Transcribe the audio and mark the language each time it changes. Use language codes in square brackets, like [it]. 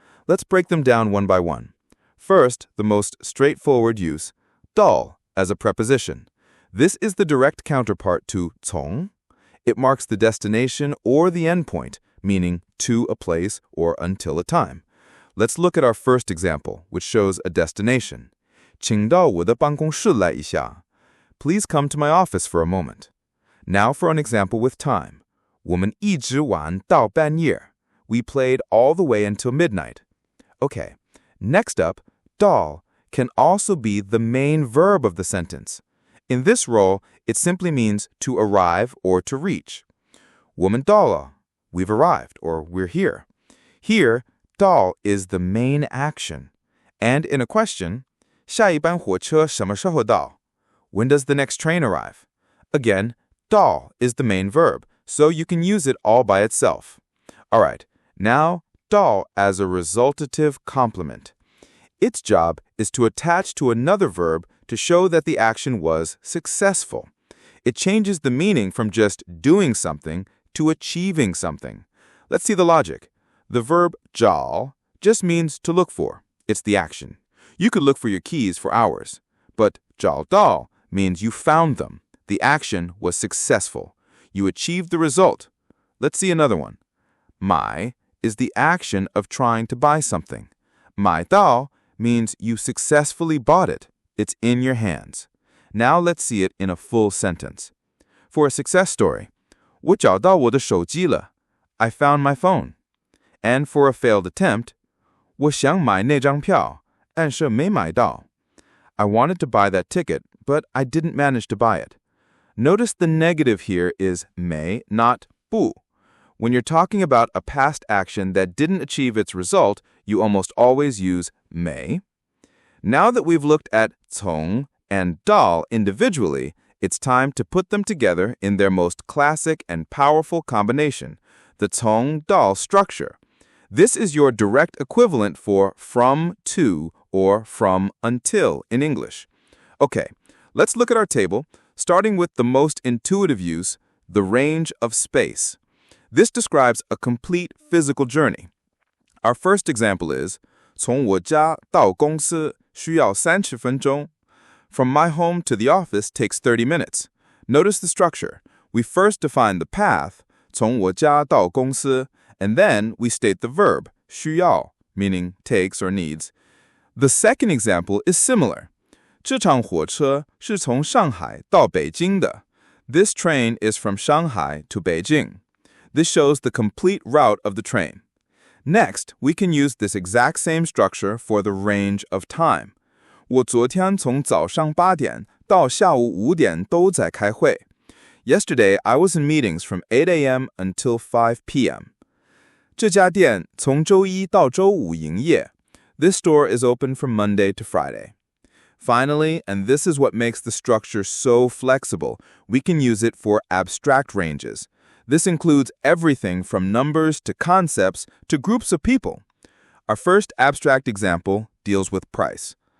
[en] Let's break them down one by one. First, the most straightforward use, 到, as a preposition. This is the direct counterpart to 从. It marks the destination or the endpoint, meaning to a place or until a time. Let's look at our first example, which shows a destination. [zh] 请到我的办公室来一下. [en] Please come to my office for a moment. Now for an example with time. [zh] 我们一直玩到半夜. [en] We played all the way until midnight. Okay, next up, 到 can also be the main verb of the sentence. In this role, it simply means to arrive or to reach. [zh] 我们到了. [en] We've arrived, or we're here. Here, 到 is the main action. And in a question, [zh] 下一班火车什么时候到? [en] When does the next train arrive? Again, 到 is the main verb, so you can use it all by itself. All right, now 到as a resultative complement. Its job is to attach to another verb to show that the action was successful. It changes the meaning from just doing something to achieving something. Let's see the logic. The verb 找 just means to look for. It's the action. You could look for your keys for hours. But 找到 means you found them. The action was successful. You achieved the result. Let's see another one. 买 is the action of trying to buy something. 买到 means you successfully bought it. It's in your hands. Now let's see it in a full sentence. For a success story, [zh] 我找到我的手机了. [en] I found my phone. And for a failed attempt, [zh] 我想买那张票，但是没买到. [en] I wanted to buy that ticket, but I didn't manage to buy it. Notice the negative here is may, not 不. When you're talking about a past action that didn't achieve its result, you almost always use may. Now that we've looked at 从 and 到 individually, it's time to put them together in their most classic and powerful combination, the 从到 structure. This is your direct equivalent for from to or from until in English. Okay, let's look at our table, starting with the most intuitive use, the range of space. This describes a complete physical journey. Our first example is [zh] 从我家到公司需要30分钟. [en] From my home to the office takes 30 minutes. Notice the structure. We first define the path, [zh] 从我家到公司, [en] and then we state the verb, 需要, meaning takes or needs. The second example is similar. [zh] 这场火车是从上海到北京的. [en] This train is from Shanghai to Beijing. This shows the complete route of the train. Next, we can use this exact same structure for the range of time. [zh] 我昨天从早上8点到下午5点都在开会. [en] Yesterday, I was in meetings from 8 a.m. until 5 p.m. [zh] 这家店从周一到周五营业. [en] This store is open from Monday to Friday. Finally, and this is what makes the structure so flexible, we can use it for abstract ranges. This includes everything from numbers to concepts to groups of people. Our first abstract example deals with price.